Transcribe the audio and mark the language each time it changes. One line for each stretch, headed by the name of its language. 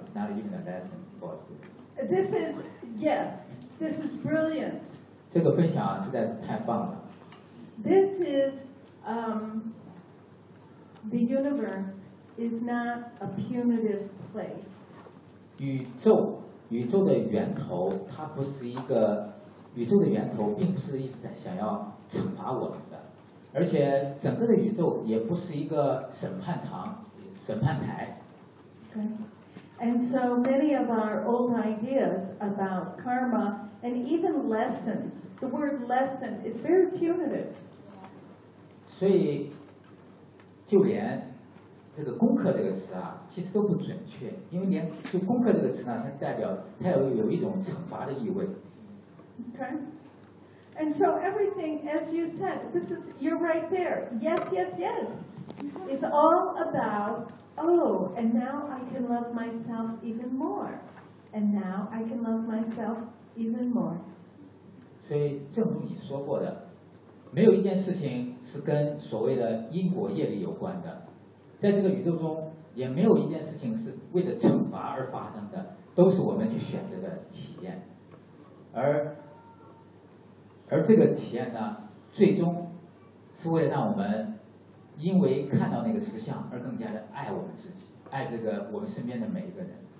English: It's not even a lesson for us. This is, yes, this is brilliant.
Chinese: 这个分享实在太棒了。
English: This is, the universe is not a punitive place.
Chinese: 宇宙的源头，它不是一个，宇宙的源头并不是一直想要惩罚我们的，而且整个的宇宙也不是一个审判台。
English: And so many of our old ideas about karma and even lessons, the word lesson is very punitive.
Chinese: 所以就连这个功课这个词啊，其实都不准确，因为连就功课这个词呢，它代表它有一种惩罚的意味。
English: Okay. And so everything, as you said, this is, you're right there. Yes, yes, yes. It's all about, oh, and now I can love myself even more. And now I can love myself even more.
Chinese: 所以正如你说过的，没有一件事情是跟所谓的因果业力有关的。在这个宇宙中，也没有一件事情是为了惩罚而发生的，都是我们去选择的体验。而这个体验呢，最终是为了让我们因为看到那个实相而更加的爱我们自己，爱这个我们身边的每一个人。